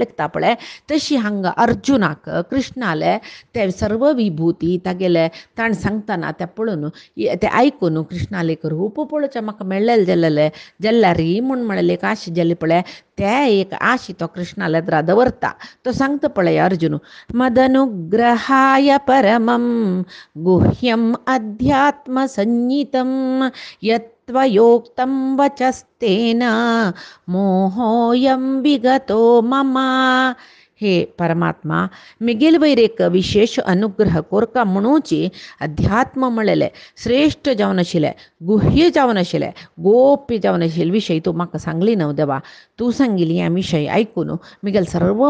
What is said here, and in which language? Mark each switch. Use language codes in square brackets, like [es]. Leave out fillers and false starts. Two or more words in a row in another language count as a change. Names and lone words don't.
[kok] लेखता पळय तशी हांगा अर्जुनाक कृष्णाले ते सर्व विभूती तागेले ताण सांगतना ते पळोवन ते आयकून कृष्णाले एक रूप पळोवचें म्हाका मेळ्ळेलें जाल्यार जाल्यार म्हूण म्हळें एक आश जाली पळय ते एक आशी तो कृष्णाले द्रा दवरता तो सांगता पळय अर्जुन [sa] मदनुग्रहाय परमं गुह्यम अध्यात्म संहितं यत्त्वयोक्तं वचस्तेन मोहोऽयं विगतो मम [kok] हे परमात्मा मिगेल वयर एक विशेष अनुग्रह कोरका म्हणूची अध्यात्म म्हळेले श्रेष्ठ जावन आशिल्ले गुह्य जावन आशिल्ले गोप्य जावन आशिल्ले विशय तूं म्हाका सांगली न्हू देवा तूं सांगिल्ली हे विशय आयकून मिगेल सर्व